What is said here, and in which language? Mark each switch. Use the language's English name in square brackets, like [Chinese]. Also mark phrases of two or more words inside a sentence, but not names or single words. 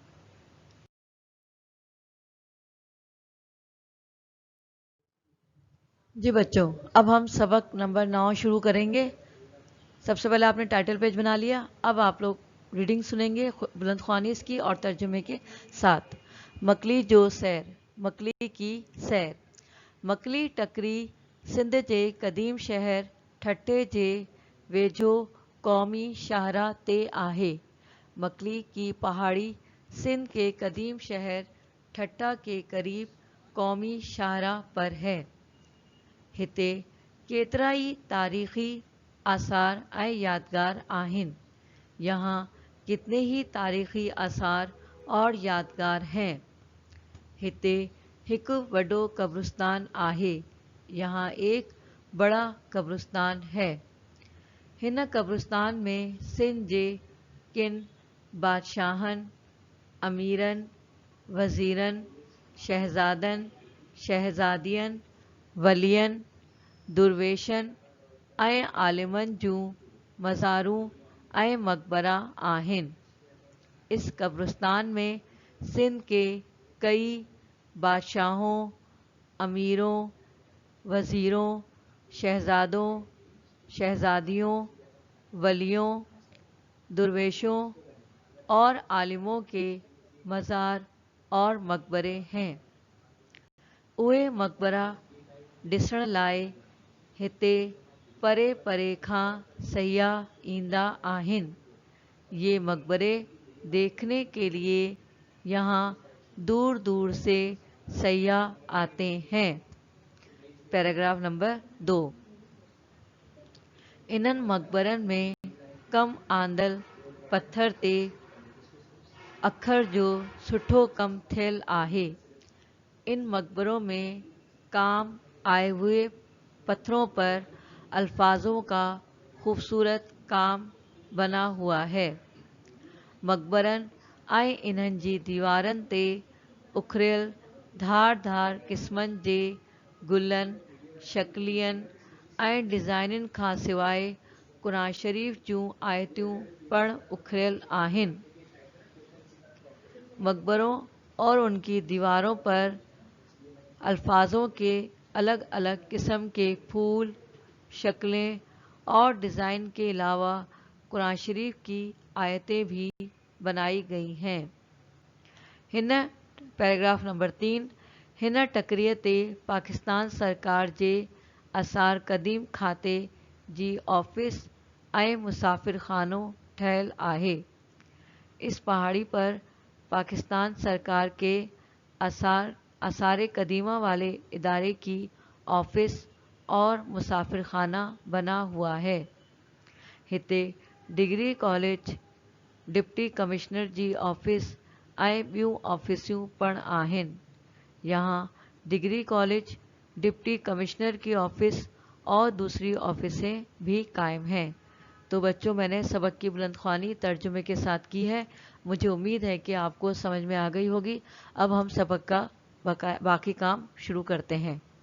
[Urdu] جی بچو، اب ہم سبق نمبر 9 شروع کریں گے. سب سے پہلے آپ نے [English] title page [Urdu] بنا لیا۔ اب آپ لوگ ریڈنگ سنیں گے بلند خوانی اس کی اور ترجمے کے ساتھ. [Sindhi] मकली जो सैर, [Urdu] مکلی کی سیر. [Sindhi] मकली टकरी सिंध जे क़दीम शहर ठट्टे जे वेझो क़ौमी शाहरा ते आहे। [Urdu] مکلی کی پہاڑی سندھ کے قدیم شہر ٹھٹہ کے قریب قومی شاہراہ پر ہے. [Sindhi] हिते केतिरा ई तारीख़ी आसार ऐं यादगार आहिनि। [Urdu] یہاں کتنے ہی تاریخی آثار اور یادگار ہیں. [Sindhi] हिते हिकु वॾो कब्रिस्तान आहे। [Urdu] یہاں ایک بڑا قبرستان ہے. [Sindhi] हिन कब्रिस्तान में सिंध जे किन बादशाहनि, अमीरनि, वज़ीरनि, शहज़ादनि, शहज़ादियुनि, वलियनि, दुर्वेशनि ऐं आलिमनि जूं मज़ारूं ऐं मक़बरा आहिनि। [Urdu] اس قبرستان میں سندھ کے کئی بادشاہوں، امیروں، وزیروں، شہزادوں، شہزادیوں، ولیوں، درویشوں اور عالموں کے مزار اور مقبرے ہیں. [Sindhi] उहे मक़बरा ॾिसण लाइ हिते परे परे खां सयाह ईंदा आहिनि। [Urdu] یہ مقبرے دیکھنے کے لیے یہاں دور دور سے سیاح آتے ہیں. [English] Paragraph number 2. [Sindhi] इन्हनि मक़बरनि में कम आंदल पत्थर ते अखर जो सुठो कम थियल आहे। [Urdu] ان مقبروں میں کام آئے ہوئے پتھروں پر الفاظوں کا خوبصورت کام بنا ہوا ہے. [Sindhi] मक़बरनि ऐं इन्हनि जी दीवारनि ते उखरियल धार धार क़िस्मनि जे गुलनि, शक्लियनि ऐं डिज़ाइननि खां सवाइ क़ुरान शरीफ़ जूं आयतूं पिणु उखरियल आहिनि। [Urdu] مقبروں اور ان کی دیواروں پر الفاظوں کے الگ الگ قسم کے پھول، شکلیں اور ڈیزائن کے علاوہ قرآن شریف کی آیتیں بھی بنائی گئی ہیں. [English] हिन Paragraph number 3. [Sindhi] हिन टकरीअ ते पाकिस्तान सरकार जे आसार क़दीम खाते जी ऑफिस ऐं मुसाफ़िर खानो ठहियल आहे। [Urdu] اس پہاڑی پر پاکستان سرکار کے آثار قدیمہ والے ادارے کی آفس اور مسافر خانہ بنا ہوا ہے. [Sindhi] हिते [English] degree college, deputy commissioner [Sindhi] जी ऑफिस ऐं ॿियूं ऑफिसूं पिणु आहिनि। [Urdu] یہاں [English] degree college, deputy commissioner [Urdu] کی آفس اور دوسری آفسیں بھی قائم ہیں. تو بچو، میں نے سبق کی بلند خوانی ترجمے کے ساتھ کی ہے. مجھے امید ہے کہ آپ کو سمجھ میں آ گئی ہوگی۔ اب ہم سبق کا باقی کام شروع کرتے ہیں.